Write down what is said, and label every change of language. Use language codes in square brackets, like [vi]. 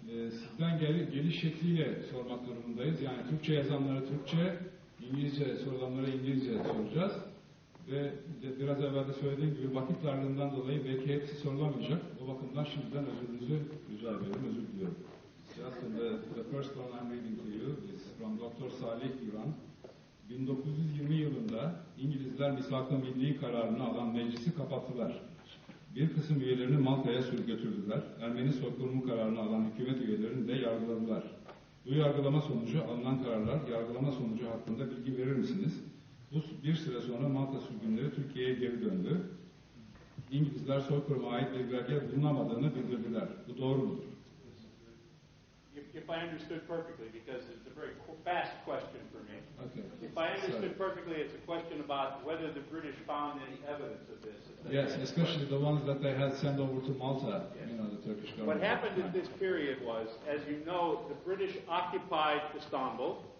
[tr] Sizden geliş şekliyle sormak durumundayız. Yani Türkçe yazanlara Türkçe, İngilizce sorulanlara İngilizce soracağız. Ve biraz evvel de söylediğim gibi vakit darlığından dolayı belki hepsi sorulamayacak. O bakımdan şimdiden özürünüzü rica ederim, özür diliyorum. [en] Justin, the first one I'm reading to you is from Dr. Salih Yuran. [tr] 1920 yılında İngilizler misak-ı milli kararını alan meclisi kapattılar. Bir kısım üyelerini Malta'ya sürüp götürdüler. Ermeni soykırımı kararını alan hükümet üyelerini de yargıladılar. Bu yargılama sonucu alınan kararlar, yargılama sonucu hakkında bilgi verir misiniz? Bu bir süre sonra Malta sürgünleri Türkiye'ye geri döndü. İngilizler soykırıma ait bir belge bulunamadığını bildirdiler. Bu doğru mudur? [en] If I understood perfectly, because it's a very fast question for me. Okay. If I understood perfectly, it's a question about whether the British found any evidence of this. Yes, especially the ones that they had sent over to Malta, yes. You know, the Turkish government. What happened in this period was, as you know, the British occupied Istanbul.